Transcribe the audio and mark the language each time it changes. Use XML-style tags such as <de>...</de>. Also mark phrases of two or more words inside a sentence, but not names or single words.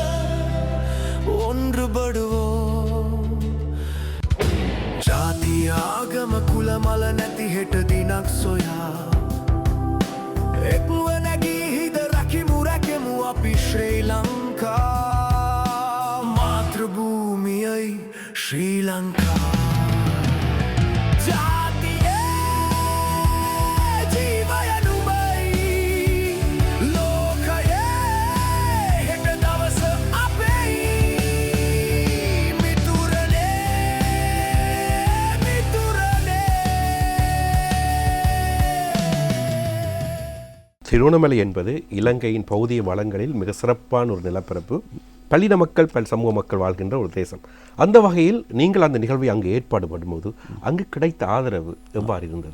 <si>ஒன்றுபடுவோம் ජාති ආගම කුලමල නැති හෙට දිනක් සොයා එක්ව නැගී හිද රකිමු රැකෙමු අපි ශ්‍රී ලංකා මාතෘභූමියයි ශ්‍රී ලංකා ජාතියේ ජීවයනුමයි ලෝකයේ හෙට දවස අපේ මිතුරනේ මිතුරනේ</si> <ta>திருவண்ணாமலை என்பது இலங்கையின் பௌதிய வளங்களில் மிக சிறப்பான ஒரு நிலப்பரப்பு. பல்லின மக்கள் சமூக மக்கள் வாழ்கின்ற ஒரு தேசம். அந்த வகையில் நீங்கள் அந்த நிகழ்வை அங்கு ஏற்பாடு பண்ணும்போது அங்கு கிடைத்த ஆதரவு எவ்வாறு இருந்தது?</ta>